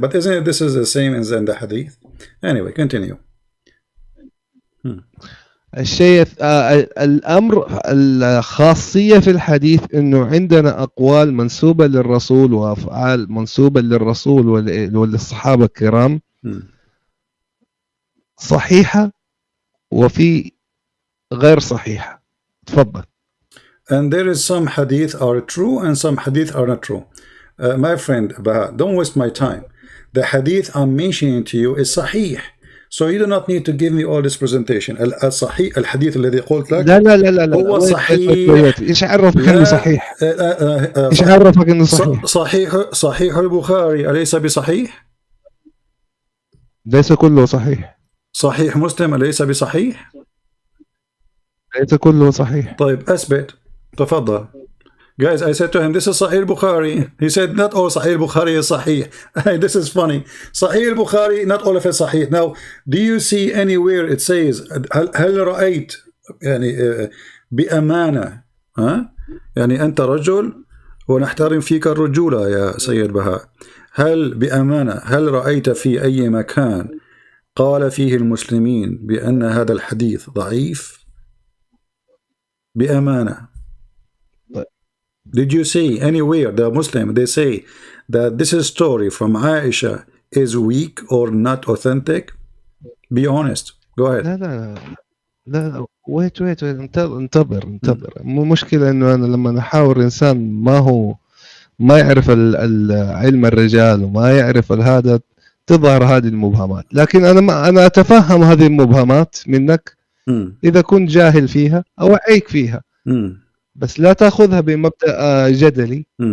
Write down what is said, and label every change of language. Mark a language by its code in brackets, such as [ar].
[en] But isn't it this is the same as in the Hadith? Anyway, continue. [ar] الشيء الأمر الخاصية في الحديث إنه عندنا أقوال منسوبة للرسول وأفعال منسوبة للرسول وللصحابة الكرام صحيحة وفي غير صحيحة. تفضل. [en] And there is some hadith are true and some hadith are not true. My friend, don't waste my time. The hadith I'm mentioning to you is sahih. So you do not need to give me all this presentation. [ar] الصحيح الحديث الذي قلت لك لا هو صحيح. إيش عرفك إنه صحيح؟ إيش عرفك إنه صحيح؟ صحيح البخاري أليس بصحيح؟ ليس كله صحيح. صحيح مسلم أليس بصحيح؟ ليس كله صحيح. طيب أثبت. تفضل. [en] Guys, I said to him, this is Sahih Bukhari. He said, not all Sahih Bukhari is Sahih. This is funny. Sahih Bukhari, not all of it Sahih. Now, do you see anywhere it says, [ar] هل رأيت يعني بأمانة يعني أنت رجل ونحترم فيك الرجولة يا سيد بهاء، هل بأمانة هل رأيت في أي مكان قال فيه المسلمين بأن هذا الحديث ضعيف؟ بأمانة. [en] Did you see anywhere the Muslim they say that this is story from Aisha is weak or not authentic? Be honest. Go ahead. [ar] لا wait انتظر مو مشكلة انه انا لما احاور انسان ما يعرف علم الرجال وما يعرف هذا تظهر هذه المبهمات، لكن انا اتفهم هذه المبهمات منك اذا كنت جاهل فيها او اعيك فيها، بس لا تاخذها بمبدأ جدلي.